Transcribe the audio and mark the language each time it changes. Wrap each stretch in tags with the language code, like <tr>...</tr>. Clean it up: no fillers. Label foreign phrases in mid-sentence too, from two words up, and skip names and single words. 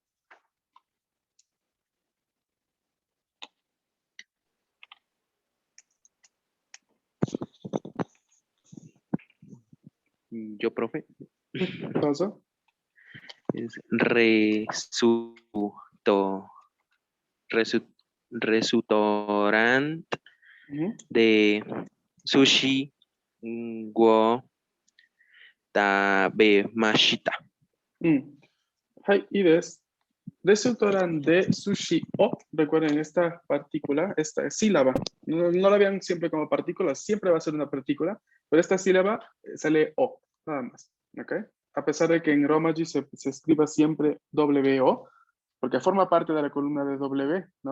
<es>Yo, profe. ¿Paso?</es> <ja>Es レストランで寿司を食べました. はい、いいです。レストランで寿司を,</ja> <es>recuerden esta partícula, esta sílaba, no la vean siempre como partícula, siempre va a ser una partícula, pero esta sílaba sale o, nada más, ¿ok? A pesar de que en Romaji se escriba siempre W-O, porque forma parte de la columna de W, ¿no?</es>